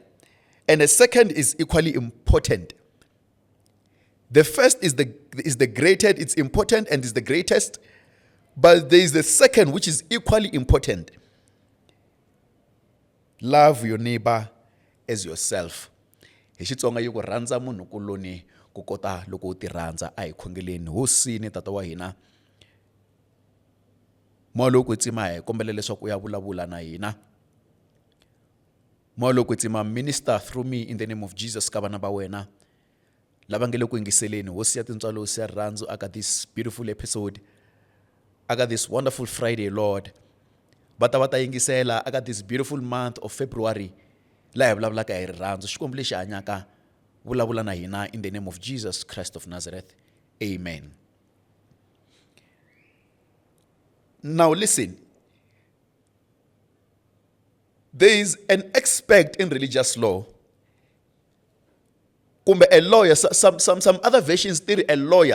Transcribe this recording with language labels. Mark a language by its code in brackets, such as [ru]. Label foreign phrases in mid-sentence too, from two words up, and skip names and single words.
[en] And a second is equally important. The first is the greatest, it's important and is the greatest, but there is the second which is equally important. Love your neighbor as yourself. [ts] Hi Xitsonga yi ku rhandza munhu kuloni ku kota loko u ti rhandza. A hi khongeleni hosini tata wa hina moya lowo kwetsima hi kombela leswaku u ya vulavula na hina. Moya lowo kwetsima, [en] minister through me in the name of Jesus [ts] ka vana va wena lava nge le ku yingiseleni. Hosi ya tintswalo, hosi ya rirhandzu, aka [en] this beautiful episode, [ts] aka [en] this wonderful Friday, Lord. [ts] Va ta yingisela aka [en] this beautiful month of February [ts] laha hi vulavulaka hi rirhandzu. Xikwembu lexi hanyaka, vulavula na hina [en] in the name of Jesus Christ of Nazareth. Amen. Now listen. There is an expert in religious law. A lawyer, some other versions say a lawyer.